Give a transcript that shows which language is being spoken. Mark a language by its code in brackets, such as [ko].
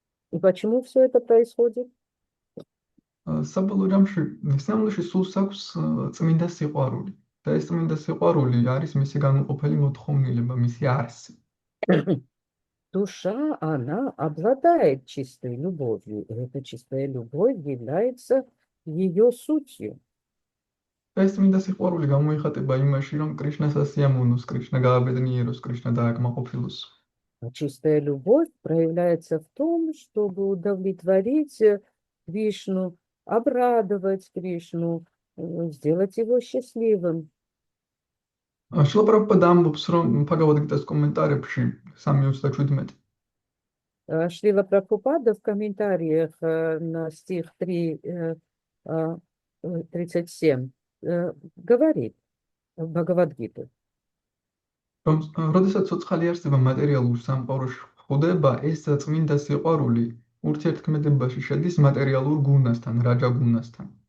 [ru] И почему все это происходит? [ka] საბოლოო ჯამში სინამდვილეში სულს აქვს წმინდა სიყვარული. და ეს წმინდა სიყვარული არის მისი განუყოფელი მოთხოვნილება, მისი არსი. [ru] Душа, она обладает чистой любовью, и эта чистая любовь является ее сутью. [ka] ეს წმინდა სიყვარული გამოიხატება იმაში, რომ კრიშნას ასიამოვნოს, კრიშნა გააბედნიეროს, კრიშნა დააკმაყოფილოს. [ru] Чистая любовь проявляется в том, чтобы удовлетворить Кришну, обрадовать Кришну, сделать его счастливым. [ka] შილა პრაბჰუპადა ამბობს, რომ ბჰაგავად-გიტას კომენტარებში 3:27 [ru] Шрила Прабхупада в комментариях на стих 3:37 говорит в Бхагавад-гиту, [ka] რომ როდესაც ცოცხალი არსება მატერიალურ სამყაროში ხვდება, ეს წმინდა სიყვარული ურთიერთქმედებაში შედის მატერიალურ გუნასთან, რაჯა гунасთან.